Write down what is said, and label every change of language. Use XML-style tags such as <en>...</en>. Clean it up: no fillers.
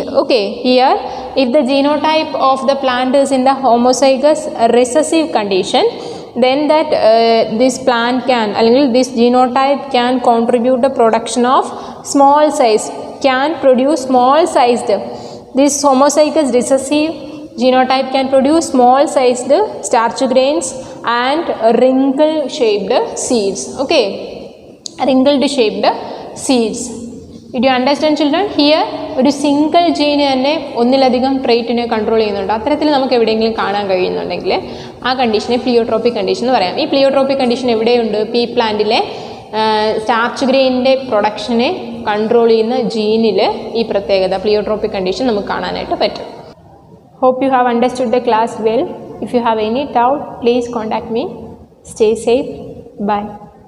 <en>Okay, here if the genotype of the plant is in the homozygous recessive condition, then that this plant can, this genotype can contribute the production of small size, can produce small sized, this homozygous recessive genotype can produce small sized starch grains and wrinkle shaped seeds. Okay, wrinkled shaped seeds. Did you understand children?</en> <ml>Here ഒരു single ജീന് തന്നെ ഒന്നിലധികം ട്രേറ്റിനെ control ചെയ്യുന്നുണ്ട്. അത്തരത്തിൽ നമുക്ക് എവിടെയെങ്കിലും കാണാൻ കഴിയുന്നുണ്ടെങ്കിൽ ആ കണ്ടീഷനെ pleiotropic condition എന്ന് പറയാം. ഈ പ്ലിയോട്രോപ്പിക് കണ്ടീഷൻ എവിടെയുണ്ട്? പീ പ്ലാന്റിലെ സ്റ്റാർച്ച് ഗ്രെയിനിൻ്റെ പ്രൊഡക്ഷനെ കൺട്രോൾ ചെയ്യുന്ന ജീനിൽ ഈ പ്രത്യേകത പ്ലിയോട്രോപ്പിക് കണ്ടീഷൻ നമുക്ക് കാണാനായിട്ട് പറ്റും.</ml> <en>Hope you have understood the class well. If you have any doubt, please contact me. Stay safe. Bye.</en>